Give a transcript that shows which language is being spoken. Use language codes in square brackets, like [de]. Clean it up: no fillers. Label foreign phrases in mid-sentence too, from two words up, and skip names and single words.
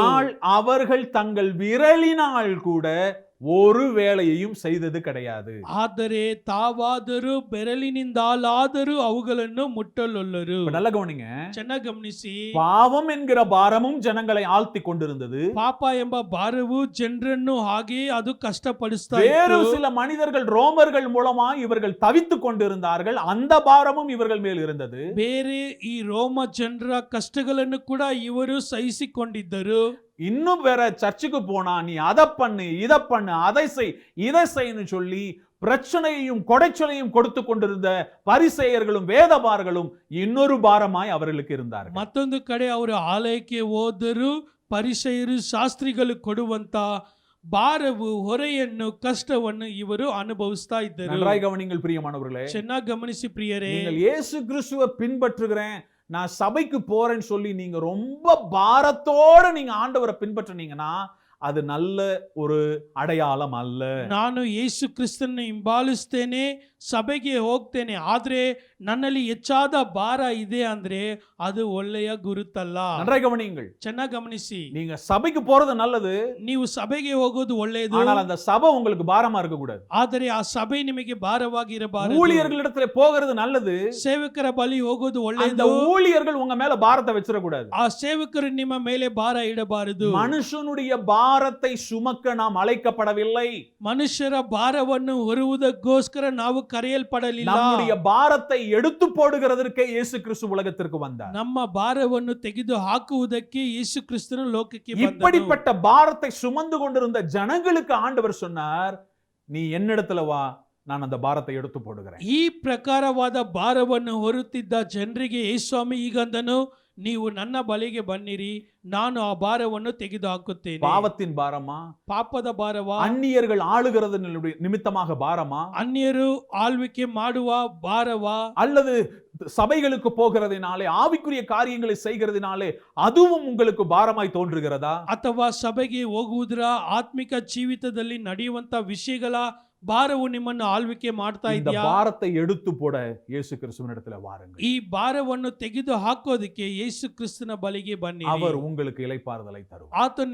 [ta] ஆனால் அவர்கள் தங்கள் விரலினால் கூட ஒரு வேலையையும் செய்தது கிடையாது. [kn] ಆದರೆ ತಾವಾದರೂ ಬೆರಳಿನಿಂದಾಲಾದರೂ ಅವುಗಳನ್ನು ಮುಟ್ಟಲೊಲ್ಲರು. [ta] இப்ப நல்லா கவனிங்க. [kn] ಚೆನ್ನಾಗಿ ಗಮನಿಸಿ. [ta] பாவம் என்கிற பாரமும் ஜனங்களை ஆழ்த்தி கொண்டிருந்தது. [kn] ಪಾಪ ಎಂಬ ಭಾರವು ಜನರನ್ನು ಹಾಗೆ ಅದು ಕಷ್ಟಪಡಿಸ್ತಾ [ta] வேறு [kn] ಇತ್ತು. [ta] சில மனிதர்கள் ரோமர்கள் மூலமா இவர்கள் தவித்துக் கொண்டிருந்தார்கள். அந்த பாரமும் இவர்கள் மேல் இருந்தது. [kn] ಬೇರೆ ಈ ರೋಮ ಜನರ ಕಷ್ಟಗಳನ್ನು ಕೂಡ ಇವರು ಸಹಿಸಿಕೊಂಡಿದ್ದರು. [ta] இன்னும் வேற சர்ச்சுக்கு போனா நீ அதை பண்ணு இதை பண்ணு அதை செய் இதை செய்ன்னு சொல்லி பிரச்சனையையும் கொடைச்சலையும் கொடுத்து கொண்டிருந்த பரிசேயர்களும் வேதபாரர்களும் இன்னொரு பாரமாய் அவர்களுக்கு இருந்தார்கள். [kn] ಮತ್ತೊಂದು ಕಡೆ ಅವರು ಆಲಯಕ್ಕೆ ಹೋದರು. ಪರಿಸೆಯರು ಶಾಸ್ತ್ರಿಗಳು ಕೊಡುವಂತ ಭಾರವು ಹೊರೆಯನ್ನು ಕಷ್ಟವನ್ನು ಇವರು ಅನುಭವಿಸ್ತಾ ಇದ್ದರು. [ta] நன்றாய் கவனிங்கள் பிரியமானவர்களே. [kn] ಚೆನ್ನಾಗಿ ಗಮನಿಸಿ ಪ್ರಿಯರೇ. [ta] நீங்கள் இயேசு கிறிஸ்துவை பின்பற்றுகிறேன், நான் சபைக்கு போறேன்னு சொல்லி நீங்க ரொம்ப பாரத்தோட நீங்க ஆண்டவரை பின்பற்றினீங்கன்னா அது நல்ல ஒரு அடையாளம் அல்ல. [kn] ನಾನು ಯೇಸು ಕ್ರಿಸ್ತನನ್ನು ಹಿಂಬಾಲಿಸ್ತೇನೆ, ಸಭೆಗೆ ಹೋಗ್ತೇನೆ, ಆದ್ರೆ ನನ್ನಲ್ಲಿ ಹೆಚ್ಚಾದ ಭಾರ ಇದೆ ಅಂದ್ರೆ ಅದು ಒಳ್ಳೆಯ ಗುರುತಲ್ಲ. [ta] நன்றாய் கவனிங்கள். [kn] ಚೆನ್ನಾಗಿ ಗಮನಿಸಿ. [ta] நீங்க சபைக்கு போறது நல்லது, [kn] ನೀವು ಸಭೆಗೆ ಹೋಗೋದು ಒಳ್ಳೆಯದು. [ta] ஆனால் அந்த சபை உங்களுக்கு பாரமா இருக்க கூடாது. [kn] ಆದರೆ ಆ ಸಭೆ ನಿಮಗೆ ಭಾರವಾಗಿರಬಾರದು. [ta] ஊழியர்களிடத்துல போகிறது நல்லது, [kn] ಸೇವಕರ ಬಳಿ ಹೋಗೋದು [ta] அந்த [kn] ಒಳ್ಳೆಯದು. [ta] ஊழியர்கள் உங்க மேல பாரத்தை வச்சிட கூடாது. [kn] ಆ ಸೇವಕರು ನಿಮ್ಮ ಮೇಲೆ ಭಾರ ಇಡಬಾರದು. [ta] மனுஷனுடைய பாரத்தை சுமக்க நாம் அழைக்கப்படவில்லை. [kn] ಮನುಷ್ಯರ ಭಾರವನ್ನು ಹೊರುವುದಕ್ಕೋಸ್ಕರ ನಾವು ಕರೆಯಲ್ಪಡಲಿಲ್ಲ. [ta] நம்முடைய பாரத்தை எடுத்து போடுகிறதற்கே இயேசு கிறிஸ்து உலகத்திற்கு வந்தார். [kn] ನಮ್ಮ ಭಾರವನ್ನು ತೆಗೆದು ಹಾಕುವುದಕ್ಕೆ ಯೇಸು ಕ್ರಿಸ್ತನು ಲೋಕಕ್ಕೆ ಬಂದನು. [ta] இப்படிப்பட்ட பாரத்தை சுமந்து கொண்டிருந்த ஜனங்களுக்கு ஆண்டவர் சொன்னார், நீ என்னிடத்துல வா, நான் அந்த பாரத்தை எடுத்து போடுகிறேன். [kn] ಈ ಪ್ರಕಾರವಾದ ಭಾರವನ್ನು ಹೊರುತ್ತಿದ್ದ ಜನರಿಗೆ ಯೇಸುಸ್ವಾಮಿ ಈಗಂದನು, ನೀವು ನನ್ನ ಬಳಿಗೆ ಬನ್ನಿರಿ, ನಾನು ಆ ಭಾರವನ್ನು ತೆಗೆದು ಹಾಕುತ್ತೇನೆ. [ta] பாவத்தின் பாரமா, [kn] ಪಾಪದ ಭಾರವಾ, [ta] அந்நியர்கள் ஆளுகிறது நிமித்தமாக பாரமா, [kn] ಅನ್ಯರು ಆಳ್ವಿಕೆ ಮಾಡುವ ಭಾರವಾ, [ta] அல்லது சபைகளுக்கு போகிறதினாலே ஆவிக்குரிய காரியங்களை செய்கிறதினாலே அதுவும் உங்களுக்கு பாரமாய் தோன்றுகிறதா? [kn] ಅಥವಾ ಸಭೆಗೆ ಹೋಗುವುದರ ಆತ್ಮಿಕ ಜೀವಿತದಲ್ಲಿ ನಡೆಯುವಂತ ವಿಷಯಗಳ ಭಾರವು ನಿಮ್ಮನ್ನು ಆಳ್ವಿಕೆ ಮಾಡ್ತಾ [ta] இந்த [kn] ಇದೆಯಾ? [ta] பாரத்தை எடுத்து போட இயேசு கிறிஸ்துவினிடத்துல வாருங்கள். [kn] ಈ ಭಾರವನ್ನು ತೆಗೆದು ಹಾಕೋದಕ್ಕೆ ಯೇಸು ಕ್ರಿಸ್ತನ ಬಳಿಗೆ ಬನ್ನಿ. [ta] அவர் உங்களுக்கு இளைப்பாறுதலை தருவார்.